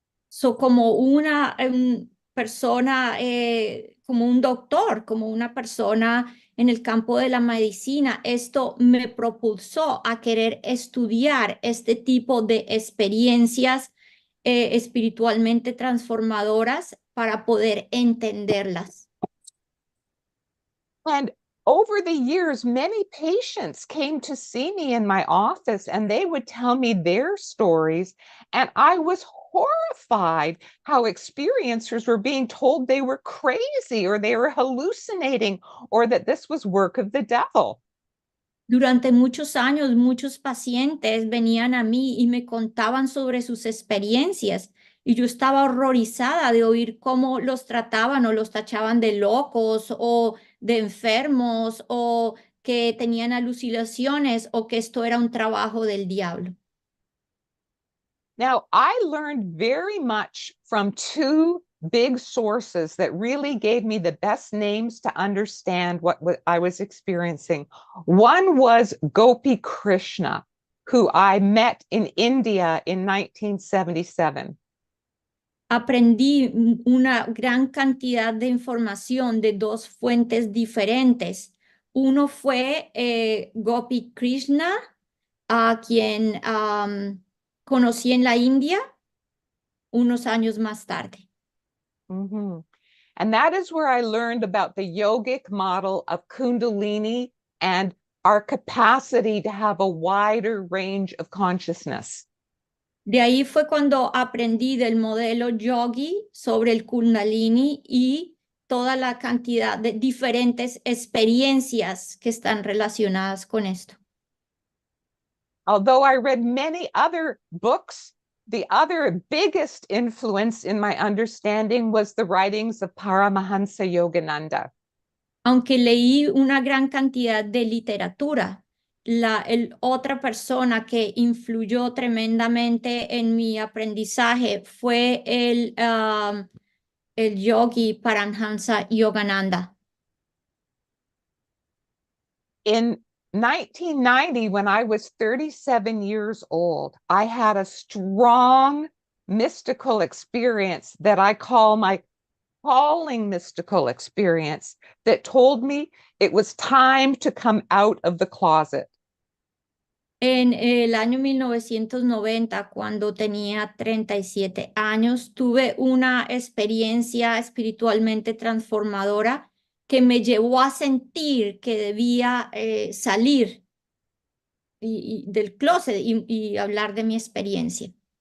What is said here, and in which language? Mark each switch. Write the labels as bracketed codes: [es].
[es] So, como una persona, como un doctor, como una persona en el campo de la medicina, esto me propulsó a querer estudiar este tipo de experiencias espiritualmente transformadoras para poder entenderlas. [en] And over the years, many patients came to see me in my office and they would tell me their stories. And I was horrified how experiencers were being told they were crazy or they were hallucinating or that this was work of the devil. [es] Durante muchos años, muchos pacientes venían a mí y me contaban sobre sus experiencias y yo estaba horrorizada de oír cómo los trataban o los tachaban de locos o de enfermos o que tenían alucinaciones o que esto era un trabajo del diablo. [en] Now, I learned very much from two big sources that really gave me the best names to understand what I was experiencing. One was Gopi Krishna, who I met in India in 1977. [es] Aprendí una gran cantidad de información de dos fuentes diferentes. Uno fue Gopi Krishna, a quien conocí en la India unos años más tarde. Mm-hmm. [en] And that is where I learned about the yogic model of Kundalini and our capacity to have a wider range of consciousness. [es] De ahí fue cuando aprendí del modelo yogi sobre el Kundalini y toda la cantidad de diferentes experiencias que están relacionadas con esto. [en] Although I read many other books, the other biggest influence in my understanding was the writings of Paramahansa Yogananda. [es] Aunque leí una gran cantidad de literatura, otra persona que influyó tremendamente en mi aprendizaje fue el yogi Paramahansa Yogananda. [en] In 1990, when I was 37 years old, I had a strong mystical experience that I call my calling mystical experience that told me it was time to come out of the closet. [es] En el año 1990, cuando tenía 37 años, tuve una experiencia espiritualmente transformadora que me llevó a sentir que debía salir del closet y hablar de mi experiencia.